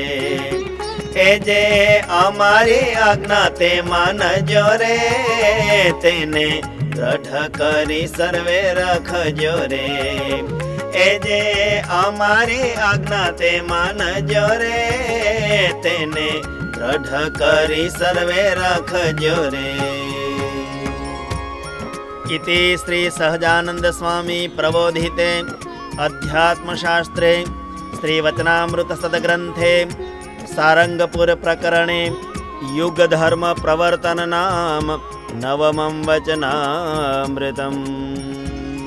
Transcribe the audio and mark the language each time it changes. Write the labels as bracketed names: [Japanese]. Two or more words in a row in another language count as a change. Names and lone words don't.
[Gujarati] એ જે અમારી આજ્ઞા તે માનજો રે, તેને દ્રઢ કરી સર્વે રાખજો રે. એ જે અમારી આજ્ઞા તે માનજો રે, તેને દ્રઢ કરી સર્વે રાખજો રે. [Sanskrit] इति श्री सहजानंद स्वामी प्रबोधिते अध्यात्मशास्त्रे श्रीवचनामृत सद्ग्रंथे सारंगपुर प्रकरणे युग धर्म प्रवर्तन नाम नवमं वचनामृतम्।